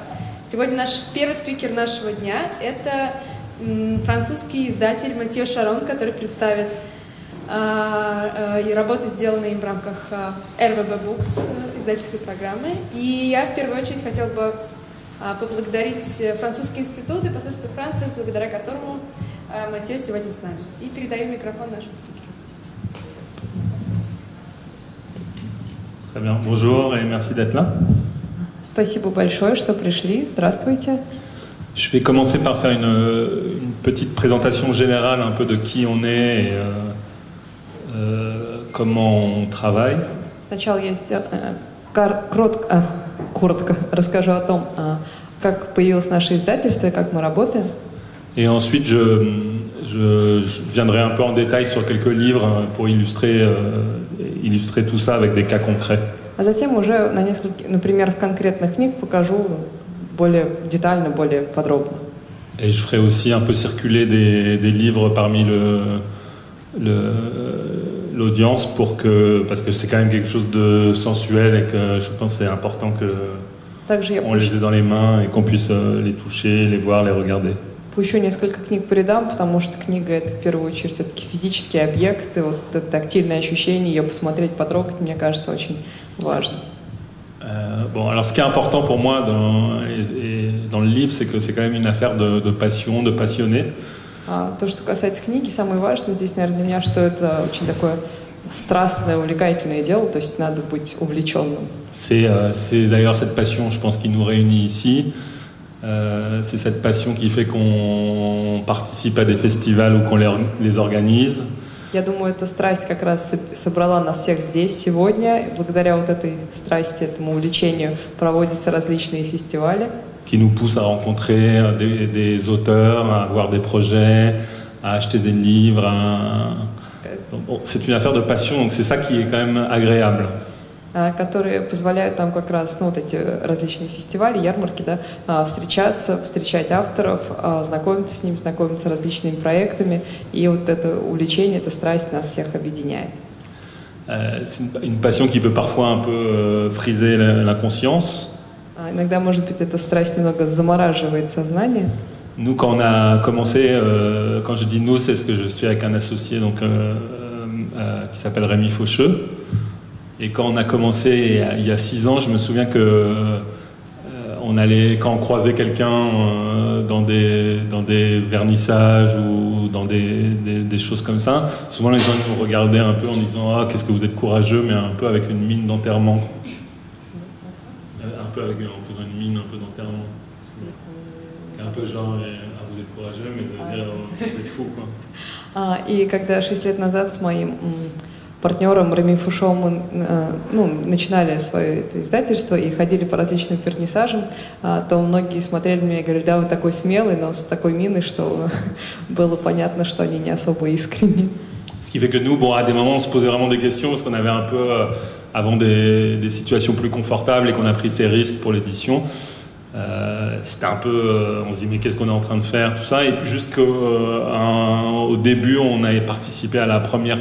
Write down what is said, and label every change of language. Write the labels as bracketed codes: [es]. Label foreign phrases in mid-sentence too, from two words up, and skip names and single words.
[ru] Сегодня наш первый спикер нашего дня – это французский издатель Матьё Шарон, который представит работы, сделанные им в рамках РВБ Books издательской программы. И я в первую очередь хотела бы поблагодарить Французский институт и посольство Франции, благодаря которому Матьё сегодня с нами. И передаю микрофон нашему спикеру. [fr] Très bien. Bonjour et merci d'être là. [ru] Спасибо большое, что пришли. Здравствуйте. [fr] Je vais commencer par faire une petite présentation générale un peu de qui on est et comment on travaille. [ru] Сначала я коротко расскажу о том, как появилось наше издательство и как мы работаем. [fr] Et ensuite, je viendrai un peu en détail sur quelques livres pour illustrer tout ça avec des cas concrets. [ru] А затем уже на примерах конкретных книг покажу более детально, более подробно. [fr] Et je ferai aussi un peu circuler des livres parmi l'audience parce que c'est quand même quelque chose de sensuel et que je pense que c'est important qu'on les ait dans les mains et qu'on puisse les toucher, les voir, les regarder. [ru] Еще несколько книг придам, потому что книга — это в первую очередь все-таки физический объект, и вот это тактильное ощущение, ее посмотреть, потрогать, мне кажется, очень важно. [fr] Bon, alors ce qui est important pour moi dans le livre, c'est que c'est quand même une affaire de passion, de passionné. [ru] То, что касается книги, самое важное здесь, наверное, для меня, что это очень такое страстное, увлекательное дело, то есть надо быть увлеченным. [fr] C'est d'ailleurs cette passion, je pense, qui nous réunit ici. C'est cette passion qui fait qu'on participe à des festivals ou qu'on les organise. [ru] Я думаю, эта страсть как раз собрала нас всех здесь сегодня. Благодаря вот этой страсти, этому увлечению проводятся различные фестивали. [fr] Qui nous pousse à rencontrer des auteurs, à avoir des projets, à acheter des livres. Bon, c'est une affaire de passion, donc c'est ça qui est quand même agréable. [ru] Которые позволяют нам как раз, вот эти различные фестивали, ярмарки, да, встречать авторов, знакомиться с ними, знакомиться с различными проектами, и вот это увлечение, эта страсть нас всех объединяет. [fr] C'est une passion qui peut parfois un peu friser la conscience. [ru] Иногда, может быть, эта страсть немного замораживает сознание. [fr] Nous, quand on a commencé, quand je dis nous, c'est ce que je suis avec un associé donc, qui s'appelle Rémi Faucheux. Et quand on a commencé il y a 6 ans, je me souviens que quand on croisait quelqu'un dans des vernissages ou dans des choses comme ça, souvent les gens nous regardaient un peu en disant « Ah, qu'est-ce que vous êtes courageux », mais un peu avec une mine d'enterrement. En faisant une mine un peu d'enterrement. Un peu genre « Ah, vous êtes courageux, mais vous êtes fou, quoi ». [ru] И когда 6 лет назад с моим партнером Реми Фушо мы начинали свое это издательство и ходили по различным вернисажам, то многие смотрели на меня и говорили: да, вы такой смелый, но с такой миной, что было понятно, что они не особо искренни. [fr] Ce qui fait que nous, bon, à des moments, on se posait vraiment des questions parce qu'on avait un peu, avant des situations plus confortables et qu'on a pris ces risques pour l'édition. C'était un peu, on se dit mais qu'est-ce qu'on est en train de faire, tout ça, et jusqu'au début on avait participé à la première